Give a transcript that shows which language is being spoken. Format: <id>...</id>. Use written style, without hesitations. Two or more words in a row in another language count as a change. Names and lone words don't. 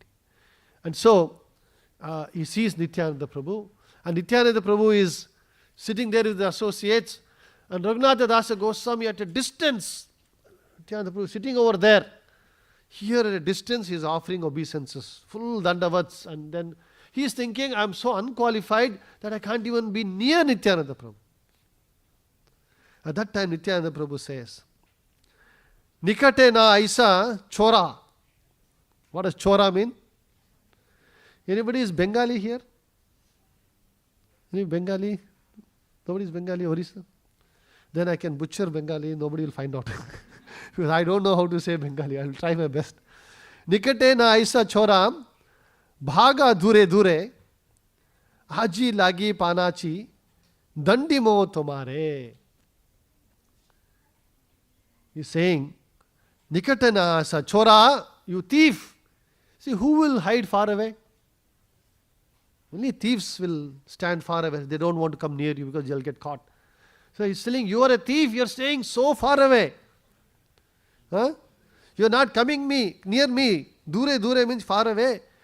<en>And so, he sees Nityananda Prabhu, and Nityananda Prabhu is sitting there with the associates, and Raghunatha Dasa Goswami at a distance, Nityananda Prabhu sitting over there. Here at a distance he is offering obeisances, full dandavats, and then he is thinking, I am so unqualified that I can't even be near Nityananda Prabhu. At that time Nityananda Prabhu says,</en> <bn>নিকটে না আইস চোরা.</bn> <en>What does chora mean? Anybody is Bengali here? Any Bengali? Nobody is Bengali, Orissa? Then I can butcher Bengali, nobody will find out. Because I don't know how to say Bengali, I will try my best.</en> <bn>নিকটে না আইস চোরা, ভাগ দূরে দূরে, হাজি লাগি পানাছি, দণ্ডি মো তোমারে.</bn> <en>He is saying,</en> <bn>নিকটে না আইস চোরা,</bn> <en>you thief. See, who will hide far away? Only thieves will stand far away. They don't want to come near you because they'll get caught. So he's telling, you are a thief, you're staying so far away. Huh? You're not coming near me.</en> <bn>দূরে দূরে</bn> <en>means far away.</en>